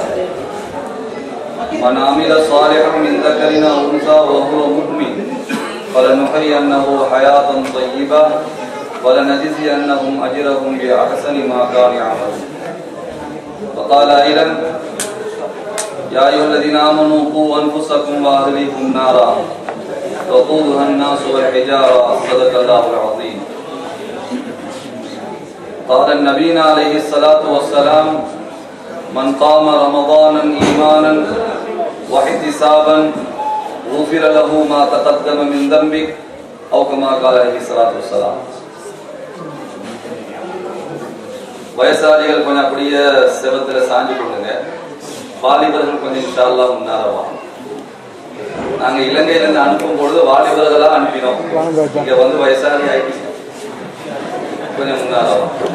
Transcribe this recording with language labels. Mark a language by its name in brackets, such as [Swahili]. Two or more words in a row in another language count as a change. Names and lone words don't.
[Arabic] من عمل صالحا من ذكر أو أنثى وهو مؤمن فلنحيينه حياة طيبة ولنجزينهم أجرهم بأحسن ما كانوا يعملون وقال أيضا يا أيها الذين آمنوا قوا أنفسكم وأهليكم نارا وقودها الناس والحجارة صدق الله العظيم قال النبي عليه الصلاة والسلام من قام رمضانا إيمانا واحتسابا غفر له ما تقدم من ذنبه أو كما قال عليه الصلاة والسلام [Tamil] வயசாளிகள் கொஞ்சம் அப்படியே செவத்துல சாஞ்சி கொடுங்க, வாலிபர்கள் கொஞ்சம் [Arabic] إن شاء الله [Tamil] முன்னாரவா. நாங்க இலங்கையில இருந்து அனுப்பும் பொழுது வாலிபர்களா அனுப்பினோம், இங்க வந்து வயசாளி ஆயிடுச்சு, கொஞ்சம் முன்னாரவா.